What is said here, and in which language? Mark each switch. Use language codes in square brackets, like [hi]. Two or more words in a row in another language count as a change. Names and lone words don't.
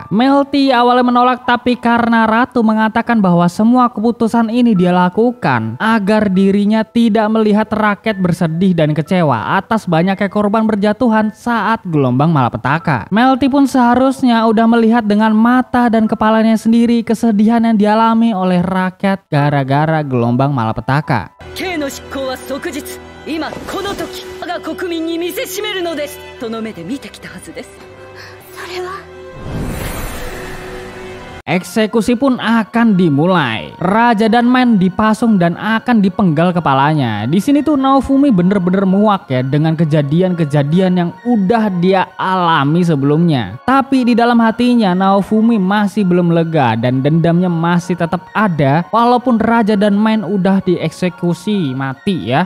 [id] Melty awalnya menolak, tapi karena Ratu mengatakan bahwa semua keputusan ini dia lakukan agar dirinya tidak melihat rakyat bersedih dan kecewa atas banyaknya korban berjatuhan saat gelombang malapetaka. Melty pun seharusnya udah melihat dengan mata dan kepalanya sendiri kesedihan yang dialami oleh rakyat gara-gara gelombang malapetaka. [ja] 刑の執行は即日、今この時我が国民に見せしめるのです。その目で見てきたはずです。それは [id] Eksekusi pun akan dimulai. Raja dan Mine dipasung dan akan dipenggal kepalanya. Di sini tuh Naofumi bener-bener muak ya dengan kejadian-kejadian yang udah dia alami sebelumnya. Tapi di dalam hatinya Naofumi masih belum lega dan dendamnya masih tetap ada walaupun Raja dan Mine udah dieksekusi mati ya.